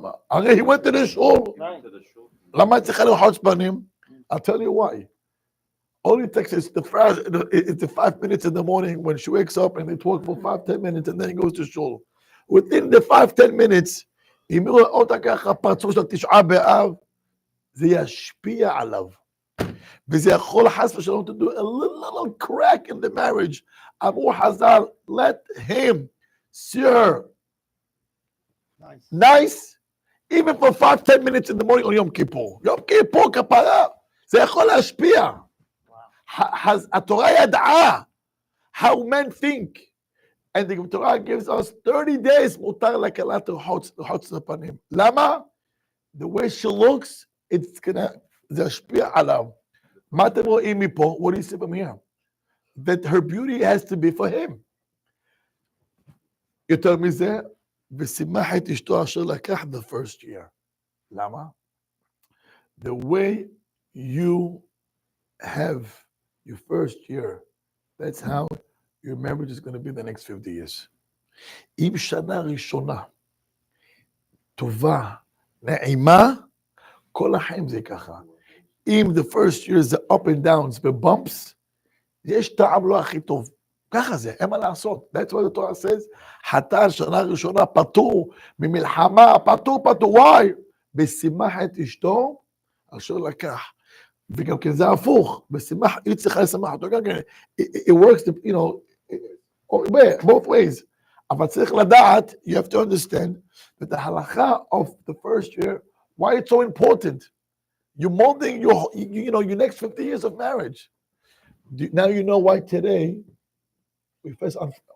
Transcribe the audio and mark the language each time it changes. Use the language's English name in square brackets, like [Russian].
[English] הרי he went to the shul. [Hebrew] למה צריכה לרחוץ פנים? [English] I'll tell you why. All it takes is the 5 minutes in the morning when she wakes up and they talk for 5-10 minutes and then he goes to shul. Within the 5-10 minutes, [Hebrew] אם יראו אותה ככה פרצוף של 9 באב, זה ישפיע עליו. וזה יכול חס ושלום [English] to do a little crack in the marriage. [Hebrew] אמרו חז"ל, [English] let him see her nice, even for 5-10 minutes in the morning on יום כיפור. [Hebrew] יום כיפור כפרה, זה יכול להשפיע. התורה ידעה [English] how men think. And the Torah gives us 30 days [Hebrew] מותר לכלה לרחוץ לפנים. למה? [English] The way she looks, it's gonna, [Hebrew] זה ישפיע עליו. מה אתם רואים מפה? [English] What do you see from here? That her beauty has to be for him. [Hebrew] יותר מזה, ושימח את אשתו אשר לקח [English] the first year. [Hebrew] למה? [English] The way you have your first year, that's how your marriage is going to be the next 50 years. [Hebrew] אם שנה ראשונה טובה, נעימה, כל החיים זה ככה. אם [English] the first year [Hebrew] זה [English] up and downs [Hebrew] ו-bumps, יש טעם לא הכי טוב. ככה זה, אין מה לעשות. [English] That's what the Torah says. [Hebrew] חתן שנה ראשונה פטור ממלחמה, פטור. Why? בשימח את אשתו, אשר לקח. וגם כן זה הפוך. בשימח, היא צריכה לשמח אותו. גם כן, [English] it works, you know, both ways. [Hebrew] אבל צריך לדעת, [English] you have to understand, that the halakha of the first year, why it's so important. You're molding your, your next 50 years of marriage. Now you know why today we fast on.